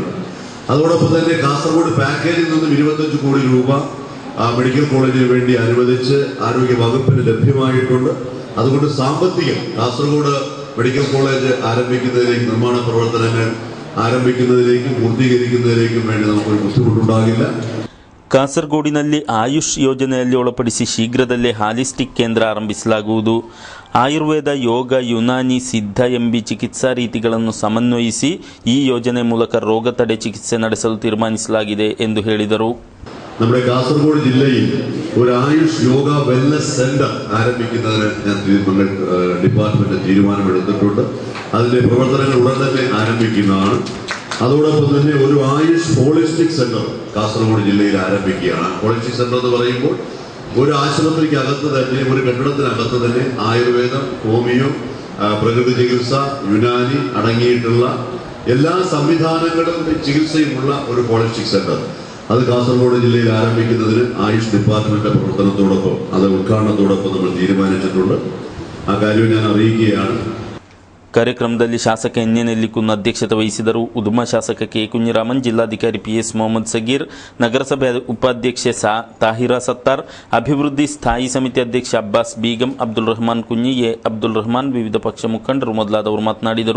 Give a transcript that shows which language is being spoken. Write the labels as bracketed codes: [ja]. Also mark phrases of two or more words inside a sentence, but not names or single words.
[ml] അതോടൊപ്പം തന്നെ കാസർഗോഡ് പാക്കേജിൽ നിന്നും 25 കോടി രൂപ [en] medical college-inu [ml] വേണ്ടി അനുവദിച്ച് ആരോഗ്യ വകുപ്പിന് ലഭ്യമായിട്ടുണ്ട്. അതുകൊണ്ട് സാമ്പത്തികം കാസർഗോഡ് [en] medical college [ml] ആരംഭിക്കുന്നതിലേക്കും നിർമ്മാണ പ്രവർത്തനങ്ങൾ ആരംഭിക്കുന്നതിലേക്കും പൂർത്തീകരിക്കുന്നതിലേക്കും വേണ്ടി നമുക്കൊരു ബുദ്ധിമുട്ടുണ്ടാകില്ല. [kn] ಕಾಸರಗೋಡಿನಲ್ಲಿ ಆಯುಷ್ ಯೋಜನೆಯಲ್ಲಿ ಒಳಪಡಿಸಿ ಶೀಘ್ರದಲ್ಲೇ ಹಾಲಿಸ್ಟಿಕ್ ಕೇಂದ್ರ ಆರಂಭಿಸಲಾಗುವುದು. ಆಯುರ್ವೇದ, ಯೋಗ, ಯುನಾನಿ, ಸಿದ್ಧ ಎಂಬಿ ಚಿಕಿತ್ಸಾ ರೀತಿಗಳನ್ನು ಸಮನ್ವಯಿಸಿ ಈ ಯೋಜನೆ ಮೂಲಕ ರೋಗ ತಡೆ ಚಿಕಿತ್ಸೆ ನಡೆಸಲು ತೀರ್ಮಾನಿಸಲಾಗಿದೆ ಎಂದು ಹೇಳಿದರು. [ml] നമ്മുടെ കാസർഗോഡ് ജില്ലയിൽ ഒരു ആയുഷ് [en] yoga wellness center [ml] ആരംഭിക്കുന്നതിന് ഞാൻ ഡിപ്പാർട്ട്മെന്റ് തീരുമാനമെടുത്തിട്ടുണ്ട്. അതിന്റെ പ്രവർത്തനങ്ങൾ ഉടൻ തന്നെ ആരംഭിക്കുന്നതാണ്. അതോടൊപ്പം തന്നെ ഒരു ആയുഷ് [en] holistic center [ml] കാസർഗോഡ് ജില്ലയിൽ ആരംഭിക്കുകയാണ്. [en] holistic center [ml] എന്ന് പറയുമ്പോൾ ഒരു ആശുപത്രിക്ക് അകത്ത് തന്നെ, ഒരു കെട്ടിടത്തിനകത്ത് തന്നെ ആയുർവേദം, ഹോമിയോ, പ്രകൃതി ചികിത്സ, യുനാനി അടങ്ങിയിട്ടുള്ള എല്ലാ സംവിധാനങ്ങളും ചികിത്സയുമുള്ള ഒരു [en] holistic center [ml] അത് കാസർഗോഡ് ജില്ലയിൽ ആരംഭിക്കുന്നതിന് ആയുഷ് ഡിപ്പാർട്ട്മെന്റിന്റെ പ്രവർത്തനത്തോടൊപ്പം അത് ഉദ്ഘാടനത്തോടൊപ്പം നമ്മൾ തീരുമാനിച്ചിട്ടുണ്ട്. ആ കാര്യം ഞാൻ അറിയിക്കുകയാണ്. [kn] ಕಾರ್ಯಕ್ರಮದಲ್ಲಿ ಶಾಸಕ ಎನ್.ಎನ್. ಎಲ್ಲಿಕುನ್ನು ಅಧ್ಯಕ್ಷತೆ ವಹಿಸಿದರು. ಉದುಮ ಶಾಸಕ ಕೆ. ಕುഞ്ഞിರಾಮನ್, ಜಿಲ್ಲಾಧಿಕಾರಿ ಪಿ.ಎಸ್. ಮೊಹಮ್ಮದ್ ಸಗೀರ್, ನಗರಸಭೆ ಉಪಾಧ್ಯಕ್ಷೆ ತಾಹಿರಾ ಸತ್ತಾರ್, ಅಭಿವೃದ್ಧಿ ಸ್ಥಾಯಿ ಸಮಿತಿ ಅಧ್ಯಕ್ಷ ಅಬ್ಬಾಸ್ ಬೀಗಂ, ಅಬ್ದುಲ್ ರಹಮಾನ್ ಕುഞ്ഞി, ಎ. ಅಬ್ದುಲ್ ರಹಮಾನ್, ವಿವಿಧ ಪಕ್ಷ ಮುಖಂಡರು ಮೊದಲಾದವರು ಮಾತನಾಡಿದರು.